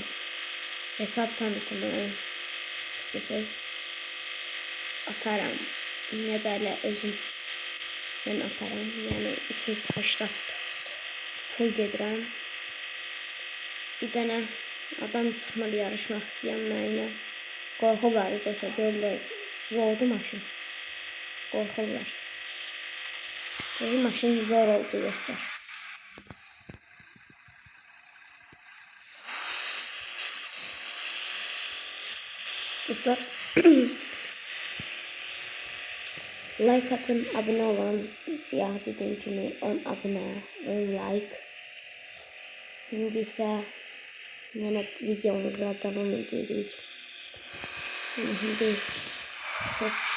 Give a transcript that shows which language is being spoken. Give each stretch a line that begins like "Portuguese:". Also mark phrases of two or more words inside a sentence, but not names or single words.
Turkish: Hesap tanıtımı istiyorsanız atarım. Ne derler özüm ben atarım.
Azerbaijani: Yani 380 full gedirəm. Bir tane adam çıxmalı yarışmaq istəyən mənə. Qorxurlar dostlar, görürlər. Zordu maşın. Qorxurlar. Maşın zor oldu dostlar. Dostlar like atın, abone olun. Ya dediğim kimi 10 abone, 10 like.
Turkish: Şimdi ise yine videomuza devam ediyoruz. Yani şimdi hop.